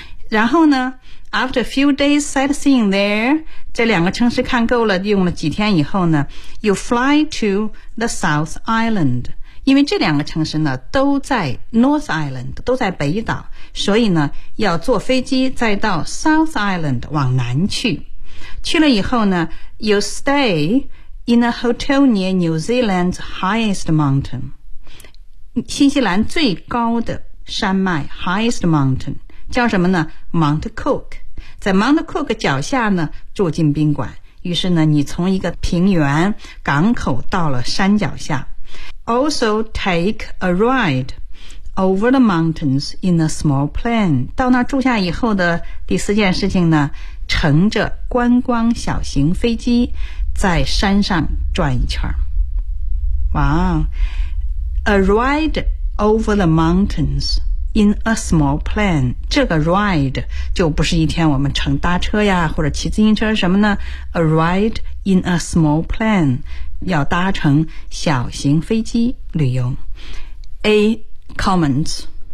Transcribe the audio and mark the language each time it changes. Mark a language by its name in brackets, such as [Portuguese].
[Chinese] 然后呢 [English] After a few days sightseeing there [Chinese] 这两个城市看够了用了几天以后呢 [English] You fly to the South Island [Chinese] 因为这两个城市呢都在 North Island 都在北岛所以呢要坐飞机再到 South Island 往南去去了以后呢 [English] You stayIn a hotel near New Zealand's highest mountain. [Chinese] 新西兰最高的山脉 highest mountain, 叫什么呢 ?Mount Cook. 在 Mount Cook 脚下呢住进宾馆。于是呢你从一个平原港口到了山脚下。 [English] Also take a ride over the mountains in a small plane. [Chinese] 到那住下以后的第四件事情呢乘着观光小型飞机在山上转一圈哇、wow. [English] A ride over the mountains in a small plane [Chinese] 这个 ride 就不是一天我们乘搭车呀或者骑自行车什么呢 [English] A ride in a small plane [Chinese] 要搭乘小型飞机旅游 A comments